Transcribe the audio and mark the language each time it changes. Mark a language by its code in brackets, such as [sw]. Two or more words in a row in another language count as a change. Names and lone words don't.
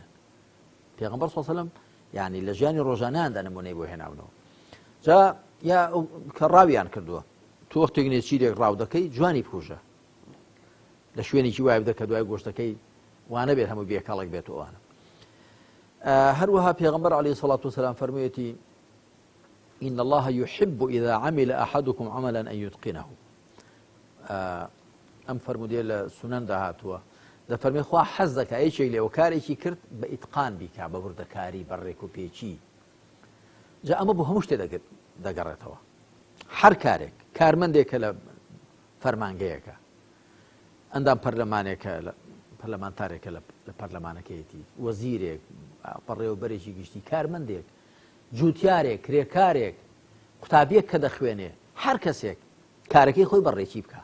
[ckb] پێغەمبەر [ar] صلی الله علیه و سلم [ckb] یعنی لە ژیانی ڕۆژانەیاندا نمونەی بۆ هێناونەوە. جا یا کە ڕاویان کردووە تۆ وەختێک نێچیرێک ڕاو دەکەی جوانی بکوژە لە شوێنێکی وای بدە کە دوای گۆشتەکەی وانە بێت هەموو بێکەڵێک بێت وانە. هەروەها پێغەمبەر [ar] عەلەیهی سەڵات وسەلام [ckb] فەرموویەتی [ar] إن الله يحب إذا عمل أحدكم عملا أن يتقنه. [ckb] ئەم فەرموودەیە لە سونەن داهاتووە. دەفەرمێ خوا حەز دەکا یەکێک لێوە کارێکی کرد بە ئیتقان بیکا، بە وردەکاری بەڕێک و پێچی. جا ئەمە بۆ هەموو شتێ دەگەڕێتەوە. هەر کارێک کارمەندێکە لە فەرمانگەیەکە، ئەندام پەرلەمانێکە پەرلەمانتارێکە لە پەرلەمانەکەیەتی، وەزیرێک، بەڕێوەبەرێکی گشتی، کارمەندێک، جوتیارێک، کرێکارێک، قوتابیەک کە دەخوێنێ، هەر کەسێک کارەکەی خۆی بەڕێکی بکە.